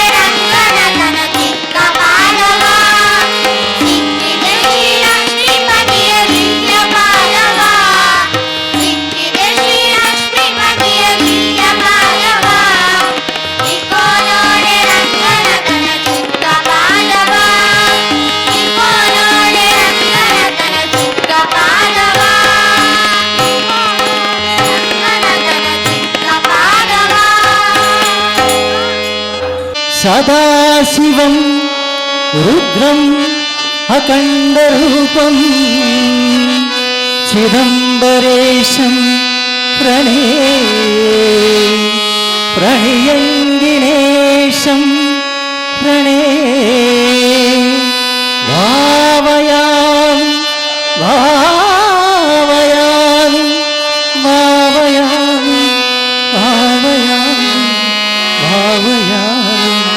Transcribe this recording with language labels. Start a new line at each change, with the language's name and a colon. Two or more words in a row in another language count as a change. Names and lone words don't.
Kannada: ರಂಗನತನ ಚಿಕ್ಕ ಪಾದವ ಸಿಕ್ಕಿದೆ ಶ್ರೀಲಕ್ಷ್ಮೀಪತಿಯ ದಿವ್ಯ ಪಾದವ ಸಿಕ್ಕಿದೆ ಶ್ರೀಲಕ್ಷ್ಮೀಪತಿಯ ದಿವ್ಯ ಪಾದವ ಇಗೋ ನೋಡೆ ರಂಗನತನ ಚಿಕ್ಕ ಪಾದವ ಇಗೋ ನೋಡೆ ರಂಗನತನ ಚಿಕ್ಕ ಪಾದವ ರಂಗನತನ ಚಿಕ್ಕ ಪಾದವ
Sanskrit: ಸದಾಶಿವಂ ರುದ್ರಂ ಅಖಂಡರೂಪಂ ಚಿದಂಬರೇಶಂ ಪ್ರಣಯಂಗಿಣೇಶಂ ಭಾವಯಾಮಿ ಭಾವಯಾಮಿ ಭಾವಯಾಮಿ ಭಾವಯಾಮಿ ಭಾವಯಾಮಿ